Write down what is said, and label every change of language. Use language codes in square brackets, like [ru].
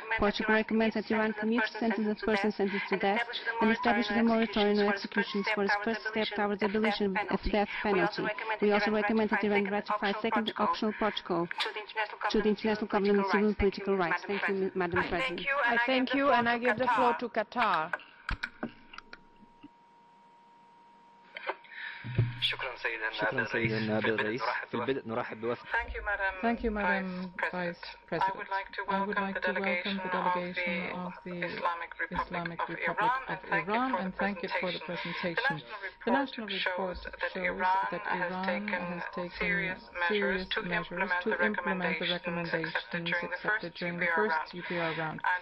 [en] Portugal recommends that Iran commutes the sentence of persons sentenced to death and establishes a moratorium on executions for its first step towards the abolition of the death penalty. We also recommend that Iran ratify a second optional protocol to the International Covenant on Civil and Political Rights. Thank you, Madam President. I thank you, and I give the floor to Qatar. [ar] شكرا سيدة النائب الرئيس. في البدء نرحب بوفد. [en] Thank you, Madam Vice President. I would like to welcome the delegation of the Islamic Republic of Iran and thank it for the presentation. The national report shows that Iran has taken serious measures to implement the recommendations accepted during the first UPR round.